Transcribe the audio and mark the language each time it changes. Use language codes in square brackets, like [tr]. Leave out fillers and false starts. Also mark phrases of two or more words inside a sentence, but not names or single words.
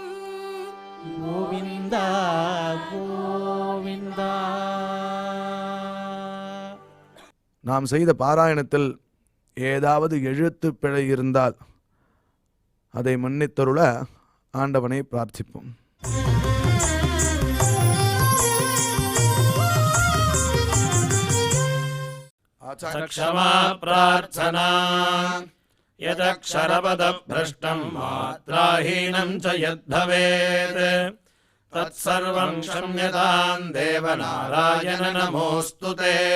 [ta] கோவிந்தா கோவிந்தா. நாம் செய்த பாராயணத்தில் ஏதாவது எழுத்து பிழை இருந்தால் அதை மன்னித்தருள ஆண்டவனை பிரார்த்திப்போம். [sa] क्षमा प्रार्थना यदक्षरपदभ्रष्टं मात्राहीनं च यद्भवेत् तत्सर्वं क्षम्यतां देवनारायण नमोऽस्तु ते।